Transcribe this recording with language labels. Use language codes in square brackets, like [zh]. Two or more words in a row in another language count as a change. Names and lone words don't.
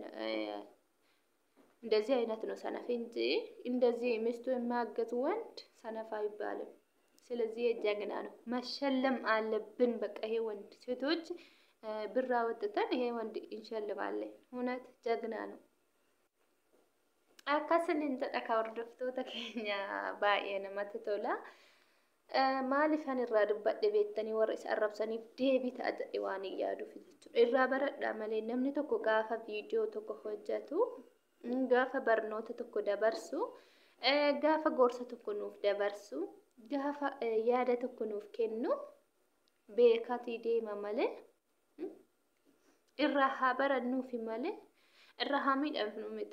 [am] እንደዚህ አይነት ነው ሰነፍ እንጂ እንደዚህ ሚስቱ የሚያገዝ ወንድ ሰነፍ አይባልም። ስለዚህ ጀግና ነው መሸለም አለብን። በቃ ይሄ ወንድ ሴቶች ብር አወጥተን ይሄ ወንድ እንሸልማለን። እውነት ጀግና ነው። [om] akkasini jedha hordoftoota keenya baay'ee namatti tola. Maaliif an irraa dubbadhe beektanii warra isa arrabsaniif deebii ta'a jedhe waan yaaduuf jechuudha. Irraa baradhaa malee namni tokko gaafa viidiyoo tokko hojjetu gaafa barnoota tokko dabarsu gaafa gorsa tokko nuuf dabarsu gaafa yaada tokko nuuf kennu beekatii deema malee irraa haa barannuufi malee irraa haa miidhamnu miti.